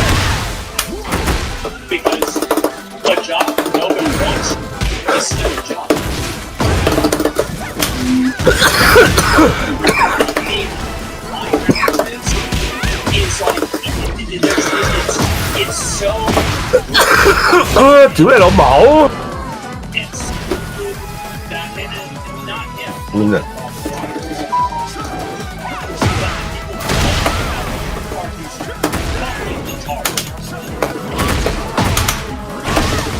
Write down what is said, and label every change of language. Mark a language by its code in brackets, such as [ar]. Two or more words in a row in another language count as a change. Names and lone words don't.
[en] Because a job nobody wants is still a job. It's so [yue] 啊！屌你老母！ [en] it's that and not him. [yue] 邊啊？ [en] It's